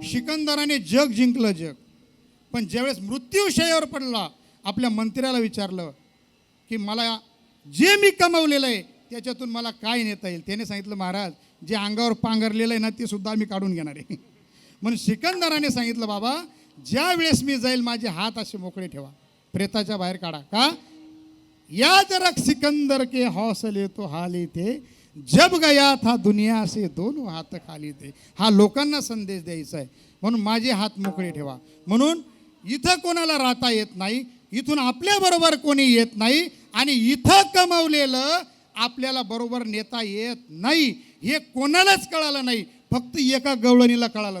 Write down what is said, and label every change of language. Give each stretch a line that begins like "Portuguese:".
Marathi: सिकंदराने जग जिंकलं, जग, पण ज्यावेळेस मृत्यूशयावर पडला, आपल्या मंत्र्याला विचारलं की मला जे मी कमवलेलं आहे त्याच्यातून मला काय नेता येईल. त्याने सांगितलं, महाराज, जे अंगावर पांघरलेलं आहे ना, ते सुद्धा मी काढून घेणार आहे. म्हणून सिकंदराने सांगितलं, बाबा, ज्या वेळेस मी जाईल माझे हात असे मोकळे ठेवा, प्रेताच्या बाहेर काढा. का?
Hindi: याद रख सिकंदर के हौसले तो हाली थे, जब गया था दुनिया से दोनों हात खाली थे.
Marathi: हा लोकांना संदेश द्यायचा आहे. म्हणून माझे हात मोकळे ठेवा. म्हणून इथं कोणाला राहता येत नाही, इथून आपल्या बरोबर कोणी येत नाही, आणि इथं कमवलेलं आपल्याला बरोबर नेता येत नाही. हे कोणालाच कळालं नाही, फक्त एका गवळणीला कळालं.